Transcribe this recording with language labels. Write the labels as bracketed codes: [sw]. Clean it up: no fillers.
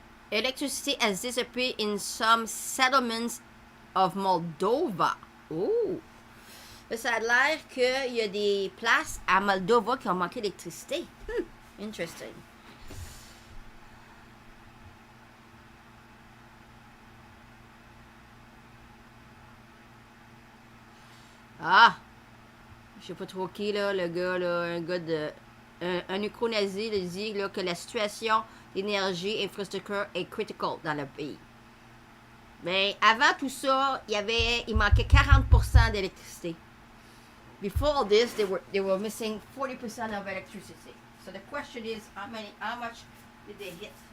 [en] Electricity has disappeared in some settlements of Moldova. Oh! [fr] Ça a l'air qu'il y a des places à Moldova qui ont manqué d'électricité. [en] Interesting. [fr] Ah! Je sais pas trop qui, là, le gars, là, un gars de... Un Ukro-nazi, il dit là, que la situation d'énergie et infrastructure est critical dans le pays. Mais avant tout ça, il manquait 40% d'électricité. [en] Before this, they were missing 40% of electricity. So the question is, how much did they hit?